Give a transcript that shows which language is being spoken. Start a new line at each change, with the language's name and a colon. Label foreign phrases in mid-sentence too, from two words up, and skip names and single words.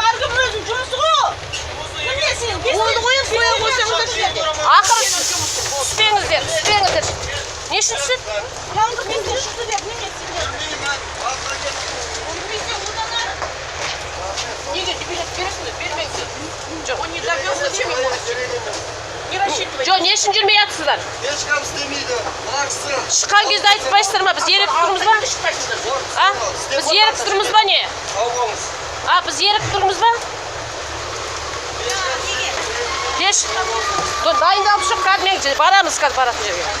Kazakh: Әркім өзінің жұмысы ғой. Болды ғой, қоя қойсаңыздар жерде. Ақыры түспеңіздер. Не үшін түсіп? Қалдық менде шықты деп, неге сендер? Неге билет бересіңдер, бермеңіздер. Жоқ,
Russian: он не добьется, чем ему рассчитывать? Не рассчитывайте.
Kazakh: Жоқ, не үшін жүрмей жатсыздар? Ешкім істемейді. Мына кісі. Шыққан кезде айтпайсыздар ма? Біз еріп тұрмыз ба? А? Біз еріп тұрмыз ба не? Сау болыңыз. А, біз еріп тұрмыз ба? Еш. Дайындалып шық, кәдімгі барамыз қазір баратын жерге.